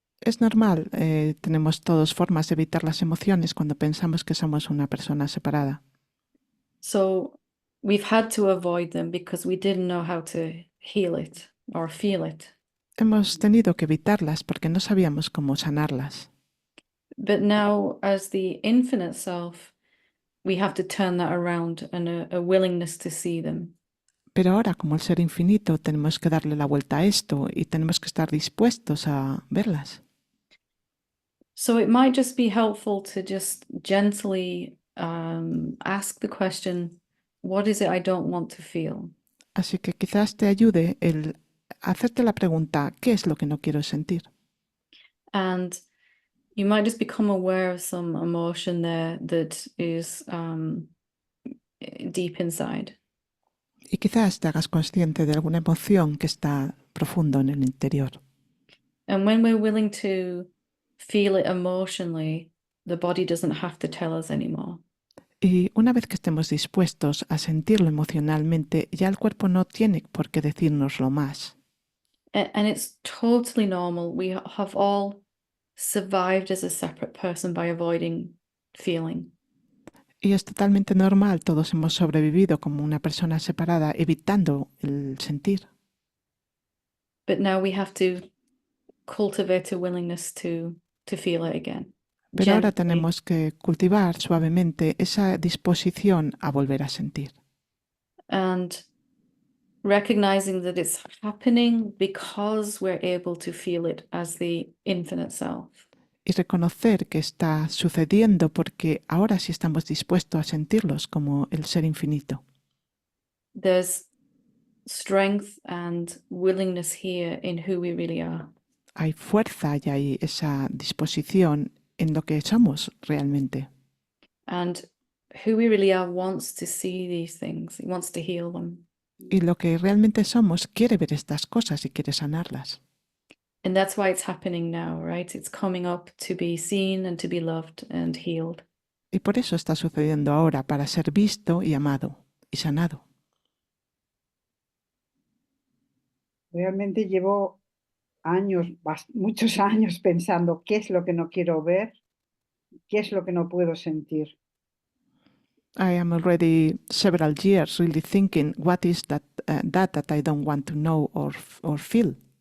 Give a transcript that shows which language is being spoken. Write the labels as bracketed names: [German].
[Spanish] Es normal, tenemos todos formas de evitar las emociones cuando pensamos que somos una persona separada. [English] So we've had to avoid them because we didn't know how to heal it or feel it. [Spanish] Hemos tenido que evitarlas porque no sabíamos cómo sanarlas. [English] But now, as the infinite self, we have to turn that around and a willingness to see them. [Spanish] Pero ahora, como el ser infinito, tenemos que darle la vuelta a esto y tenemos que estar dispuestos a verlas. [English] So it might just be helpful to just gently ask the question, what is it I don't want to feel? [Spanish] Así que quizás te ayude el hacerte la pregunta, ¿qué es lo que no quiero sentir? [English] And you might just become aware of some emotion there that is deep inside. [Spanish] Y quizás te hagas consciente de alguna emoción que está profundo en el interior. [English] And when we're willing to feel it emotionally, the body doesn't have to tell us anymore. [Spanish] Y una vez que estemos dispuestos a sentirlo emocionalmente, ya el cuerpo no tiene por qué decírnoslo más. [English] And it's totally normal. We have all survived as a separate person by avoiding feeling. [Spanish] Y es totalmente normal, todos hemos sobrevivido como una persona separada, evitando el sentir. [English] But now we have to cultivate a willingness to feel it again. [Spanish] Pero ahora [English] Gently. [Spanish] tenemos que cultivar suavemente esa disposición a volver a sentir. [English] And recognizing that it's happening because we're able to feel it as the infinite self. [Spanish] Y reconocer que está sucediendo porque ahora sí estamos dispuestos a sentirlos como el ser infinito. [English] There's strength and willingness here in who we really are. [Spanish] Hay fuerza y hay esa disposición en lo que somos realmente. [English] And who we really are wants to see these things. He wants to heal them. [Spanish] Y lo que realmente somos quiere ver estas cosas y quiere sanarlas. [English] And that's why it's happening now, right? It's coming up to be seen and to be loved and healed. [Spanish] Y por eso está sucediendo ahora, para ser visto y amado y sanado. Realmente llevo años, muchos años pensando qué es lo que no quiero ver, qué es lo que no puedo sentir. [English] I am already several years really thinking, what is that I don't want to know or feel?